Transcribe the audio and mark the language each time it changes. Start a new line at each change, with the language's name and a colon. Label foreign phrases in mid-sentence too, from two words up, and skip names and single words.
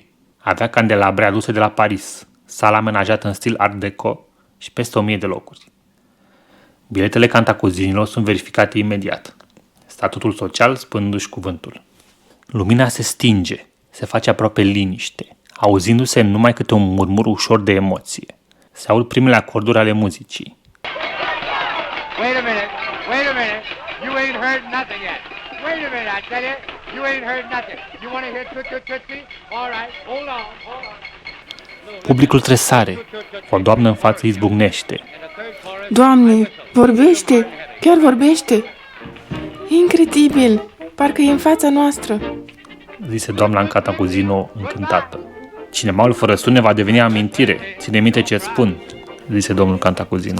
Romanian: Avea candelabre aduse de la Paris, sala amenajată în stil Art Deco și peste 1000 de locuri. Biletele cantacuzinilor sunt verificate imediat, statutul social spându-și cuvântul. Lumina se stinge, se face aproape liniște, auzindu-se numai câte un murmur ușor de emoție. Se aud primele acorduri ale muzicii.
English: Wait a minute, you ain't heard nothing yet. Wait a minute, I tell you, you ain't heard nothing. You want to hear toot-toot-tootsie? All right, hold on.
Romanian: Publicul tresare, o doamnă în față izbucnește. Doamne, vorbește, chiar vorbește. E incredibil, parcă e în fața noastră. Zise doamna în Cantacuzino încântată. Cinemaul fără sunet va deveni amintire. Ține minte ce spun, zise domnul Cantacuzino.